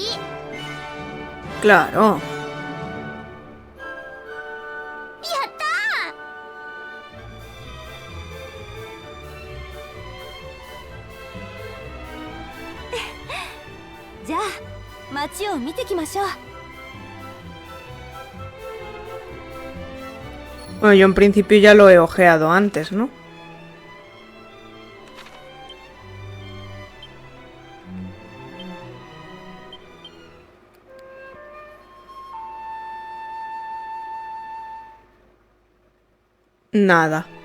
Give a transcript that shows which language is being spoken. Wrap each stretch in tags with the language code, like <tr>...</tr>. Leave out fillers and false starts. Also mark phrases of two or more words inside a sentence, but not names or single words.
<es>Claro.</es> <ja>やったーじゃあ街を見てきましょう。</ja> <es>Bueno, yo en principio ya lo he ojeado antes, ¿no? Nada.</es>